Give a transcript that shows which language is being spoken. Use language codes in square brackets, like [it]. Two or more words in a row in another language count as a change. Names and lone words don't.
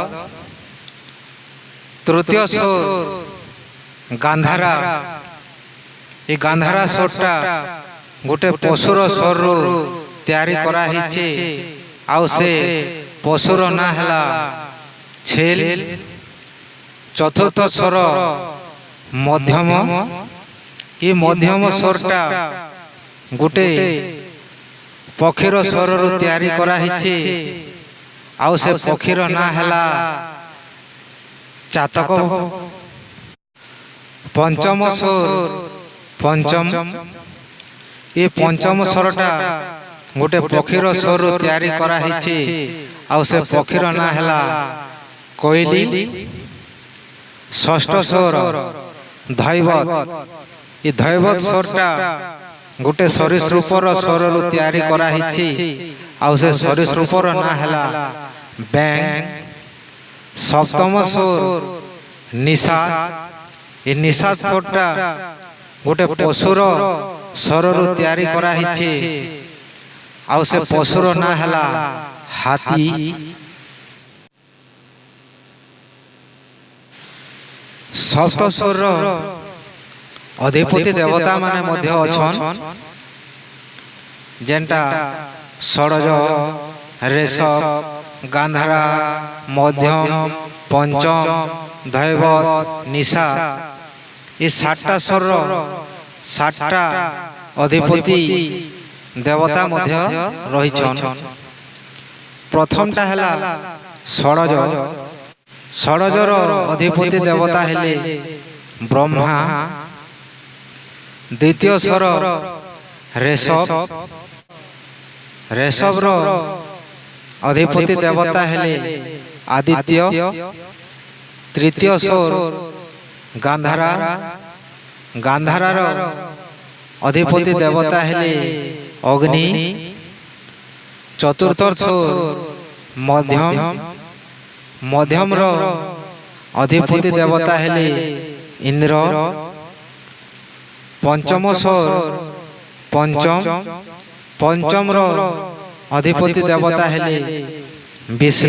[or] ତୃତୀୟ ସ୍ୱର ଗାନ୍ଧାର ଏ ଗାନ୍ଧାର ସ୍ୱରଟା ଗୋଟେ ପଶୁର ସ୍ୱର ରୁ ତିଆରି କରା ହୋଇଛି ଆଉ ସେ ପଶୁର ନାଁ ହେଲା ଛେଳି। ଚତୁର୍ଥ ସ୍ୱର ମଧ୍ୟମ ଏ ମଧ୍ୟମ ସ୍ୱରଟା ଗୋଟେ ପକ୍ଷୀର ସ୍ୱର ରୁ ତିଆରି କରା ହୋଇଛି ଆଉ ସେ ପକ୍ଷୀର ନାଁ ହେଲା ଚାତକ। ପଞ୍ଚମ ସ୍ୱର ପଞ୍ଚମ ଏ ପଞ୍ଚମ ସ୍ୱରଟା ଗୋଟେ ପକ୍ଷୀର ସ୍ୱର ରୁ ତିଆରି କରା ହୋଇଛି ଆଉ ସେ ପକ୍ଷୀର ନାଁ ହେଲା କୋଇଲି। ଷଷ୍ଠ ସ୍ୱର ଧୈବତ ଏ ଧୈବତ ସ୍ୱରଟା ଗୋଟେ ସରୀସୃପର ସ୍ୱର ରୁ ତିଆରି କରା ହୋଇଛି ଆଉ ସେ ସରୀସୃପର ନାଁ ହେଲା ବେଙ୍ଗ। ସପ୍ତମ ସ୍ୱର ନିଷାଦ ଏ ନିଷାଦ ସ୍ୱରଟା ଗୋଟେ ପଶୁର ସ୍ୱର ରୁ ତିଆରି କରା ହୋଇଛି ଆଉ ସେ ପଶୁର ନାଁ ହେଲା ହାତୀ। ସପ୍ତ ସ୍ୱର ଅଧିପତି ଦେବତା ମାନେ ମଧ୍ୟ ଅଛନ୍ତି ଯେଉଁଟା ଷଡ଼ଜ ଋଷଭ ଗାନ୍ଧାର ମଧ୍ୟମ ପଞ୍ଚମ ଧୈବତ ନିଷାଦ ଏ 7ଟା ସ୍ୱର 7ଟା ଅଧିପତି ଦେବତା ମଧ୍ୟ ରହିଛନ୍ତି। ପ୍ରଥମଟା ହେଲା ଷଡ଼ଜ ଷଡ଼ଜର ଅଧିପତି ଦେବତା ହେଲେ ବ୍ରହ୍ମା। ଦ୍ୱିତୀୟ ସ୍ୱର ଋଷଭ ଋଷଭର ଅଧିପତି ଦେବତା ହେଲେ ଆଦିତ୍ୟ। ତୃତୀୟ ସ୍ୱର ଗାନ୍ଧାର ଗାନ୍ଧାରର ଅଧିପତି ଦେବତା ହେଲେ ଅଗ୍ନି। ଚତୁର୍ଥ ସ୍ୱର ମଧ୍ୟମ ମଧ୍ୟମ ର ଅଧିପତି ଦେବତା ହେଲେ ଇନ୍ଦ୍ର। ପଞ୍ଚମ ସ୍ୱର ପଞ୍ଚମ ପଞ୍ଚମ ର ଅଧିପତି ଦେବତା ହେଲେ ବିଷ୍ଣୁ।